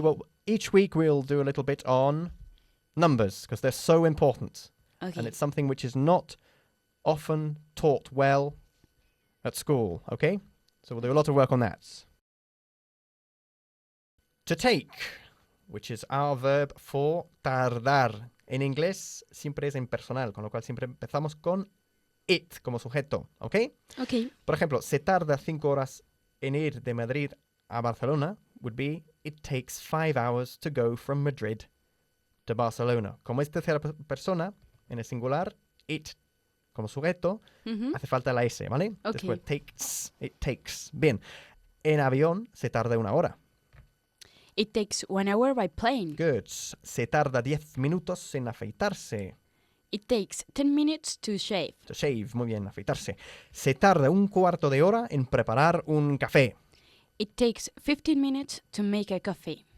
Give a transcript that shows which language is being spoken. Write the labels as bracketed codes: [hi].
[en] Well, each week we'll do a little bit on numbers because they're so important. Okay. And it's something which is not often taught well at school. Okay. So we'll do a lot of work on that. To take, which is our verb for tardar. [es] En inglés siempre es impersonal, con lo cual siempre empezamos con it como sujeto, ¿ok? [en] Okay. [es] Por ejemplo, se tarda 5 horas en ir de Madrid a Barcelona [en] would be it takes 5 hours to go from Madrid to Barcelona. [es] Como es tercera persona, en el singular, it como sujeto, Mhm. hace falta la S, ¿vale? [en] Ok. [es] Después [en] it takes. [es] Bien, en avión se tarda 1 hora. [en] It takes 1 hour by plane. Good. [es] Se tarda 10 minutos en afeitarse. [en] It takes 10 minutes to shave. To shave, [es] muy bien, afeitarse. Se tarda 1/4 de hora en preparar un café. [en] It takes 15 minutes to make a coffee.